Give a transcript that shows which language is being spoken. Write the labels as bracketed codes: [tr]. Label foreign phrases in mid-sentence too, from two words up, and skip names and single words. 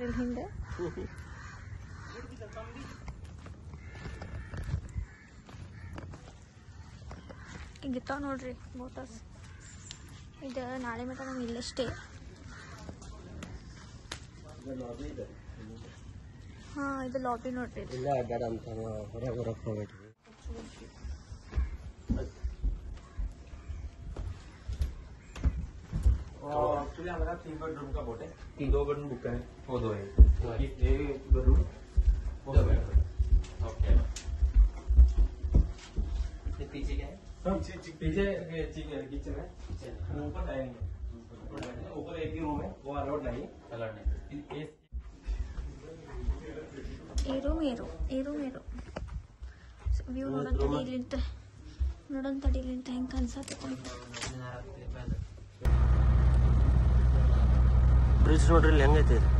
[kn] ಇಲ್ಲಿ ಹಿಂದೆ ಹಿಂಗಿರ್ತಾವ ನೋಡ್ರಿ [en] boat house. [kn] ಇದು ನಾಳೆ ಮಟ್ಟ ನಮ್ಗೆ ಇಲ್ಲೇ ಸ್ಟೇ. ಹಾಂ, ಇದು ಲಾಬಿ ನೋಡ್ರಿ. [hi] एक्चुअली हमारा 3 बेडरूम का बोट है. 2 [en] bedroom book [hi] है, वो 2 है. ये बेडरूम वो 2 बेडरूम. ओके, ये पीछे क्या है? पीछे किचन है. ऊपर डाइनिंग है. ऊपर एक ही रूम है, वो अलाउड नहीं. [kn] ಏರು ವ್ಯೂ ನೋಡೋಣ ತಡಿಲಿಂತ ಹೆಂಗೆ ಅನ್ಸತ್ತೆ. ಬ್ರಿಡ್ಜ್ ನೋಡ್ರಿ ಇಲ್ಲಿ ಹೆಂಗೈತಿ.